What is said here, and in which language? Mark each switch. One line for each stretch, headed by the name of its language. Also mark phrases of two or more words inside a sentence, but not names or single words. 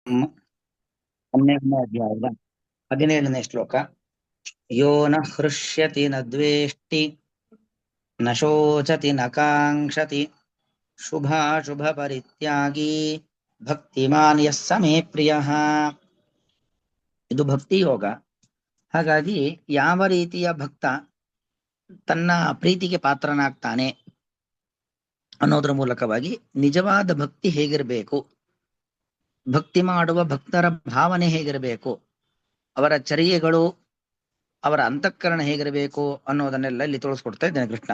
Kannada: ಹನ್ನೆರಡನೇ ಅಧ್ಯಾಯದ 17ನೇ ಶ್ಲೋಕ.
Sanskrit: ಯೋ ನ ಹೃಷ್ಯತಿ ನ ದ್ವೇಷ್ಟಿ ನ ಶೋಚತಿ ನ ಕಾಂಕ್ಷತಿ ಶುಭಾಶುಭ ಪರಿತ್ಯಾಗಿ ಭಕ್ತಿಮಾನ್ ಯಃ ಸ ಮೇ ಪ್ರಿಯಃ.
Kannada: ಇದು ಭಕ್ತಿ ಯೋಗ. ಹಾಗಾಗಿ ಯಾವ ರೀತಿಯ ಭಕ್ತ ತನ್ನ ಪ್ರೀತಿಗೆ ಪಾತ್ರನಾಗ್ತಾನೆ ಅನ್ನೋದ್ರ ಮೂಲಕವಾಗಿ ನಿಜವಾದ ಭಕ್ತಿ ಹೇಗಿರಬೇಕು, ಭಕ್ತಿ ಮಾಡುವ ಭಕ್ತರ ಭಾವನೆ ಹೇಗಿರಬೇಕು, ಅವರ ಚರ್ಯೆಗಳು, ಅವರ ಅಂತಃಕರಣ ಹೇಗಿರಬೇಕು ಅನ್ನೋದನ್ನೆಲ್ಲ ಇಲ್ಲಿ ತೋರಿಸ್ಕೊಡ್ತಾ ಇದ್ದೇನೆ ಕೃಷ್ಣ.